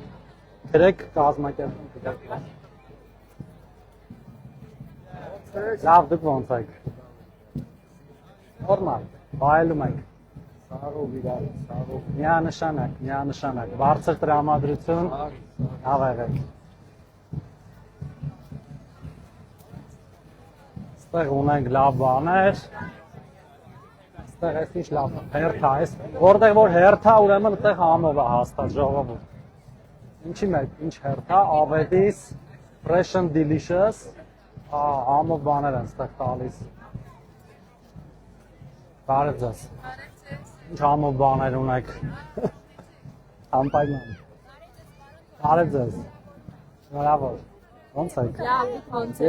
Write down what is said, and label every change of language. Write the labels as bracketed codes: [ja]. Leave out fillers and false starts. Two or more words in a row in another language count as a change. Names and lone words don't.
[hy] Գրեք կազմակերպենք։ Լավ, դուք ոնց եք։ Նորմալ, վայելում ենք։ Սարով իրար, սարով։ Միանշանակ, բարձր տրամադրություն, լավ եղեք։ Ստեղ ունենք լավ բաներ։ Ստեղ էս ինչ լավ, հերթա էս։ Որտեղ որ հերթա, ուրեմն այդտեղ համով է հաստատ ժողովուրդ։ Ինչի մեջ, ինչ հերթա, [en] Avedis, fresh and delicious, [hy] համով բաներ են ստեղ տալիս։ Բարև ձեզ։ Ինչ համով բաներ ունեք։ Անպայման։ Բարև ձեզ։ Շնորհավոր։ Ոնց եք։ Լավ, ոնց եք։